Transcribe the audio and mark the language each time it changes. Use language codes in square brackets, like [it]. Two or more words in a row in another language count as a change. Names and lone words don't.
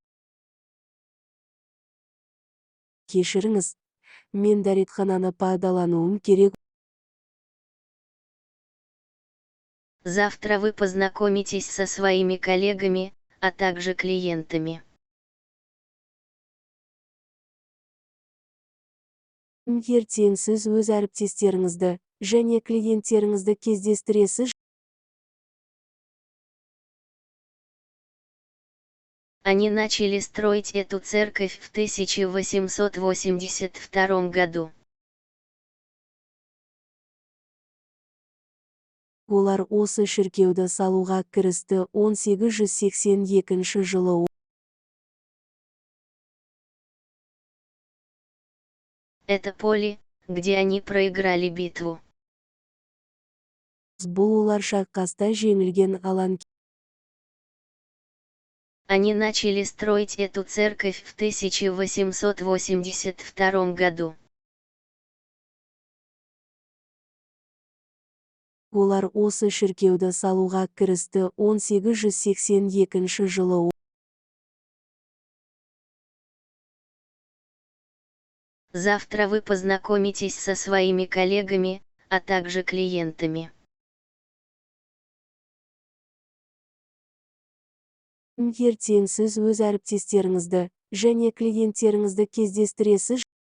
[kk] Кешіріңіз, мен дәретхананы пайдалануым керек. [ru] Завтра вы познакомитесь со своими коллегами, а также клиентами. [kk] Ертең сіз өз әріптестеріңізді және клиенттеріңізді кездестіресіз. [ru] Они начали строить эту церковь в 1882 году. [kk] Олар осы шіркеуді салуға кірісті 1882 жылы. [ru] Это поле, где они проиграли битву. [kk] Бұл олар шайқаста жеңілген алаң. [ru] Они начали строить эту церковь в 1882 году. [kk] Олар осы шіркеуді салуға кірісті 1882 жылы. [ru] Завтра вы познакомитесь со своими коллегами, а также клиентами. [kk] Ертең сіз өз әріптестеріңізді және клиенттеріңізді кездестіресіз.